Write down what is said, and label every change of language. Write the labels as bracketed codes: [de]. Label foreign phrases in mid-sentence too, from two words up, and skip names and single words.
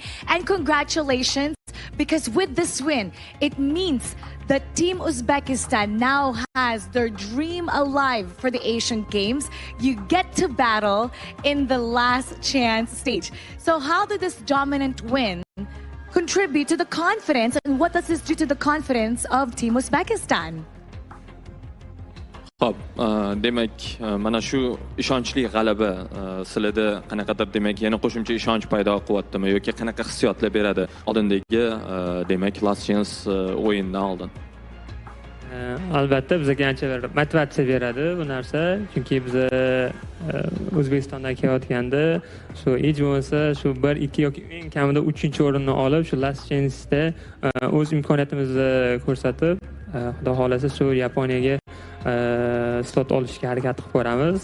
[en] And congratulations, because with this win, it means that Team Uzbekistan now has their dream alive for the Asian Games. You get to battle in the last chance stage. So how did this dominant win contribute to the confidence, and what does this do to the confidence of Team Uzbekistan? [uz] Xo'p, demak, mana shu ishonchli g'alaba sizlarda qanaqadir demak yana qo'shimcha ishonch paydo qilyaptimi yoki qanaqa hissiyotlar beradi oldindagi demak Last Chance o'yindan oldin? Albatta bizga ancha motivatsiya beradi bu narsa, chunki biz O'zbekistondan kelayotganda shu hech bo'lmasa shu 1, 2 yoki eng kamida 3-o'rinni olib, shu Last Chance'da o'z imkoniyatimizni ko'rsatib, xudo xolasa shu Yaponiyaga slot olishga harakat qilib ko'ramiz.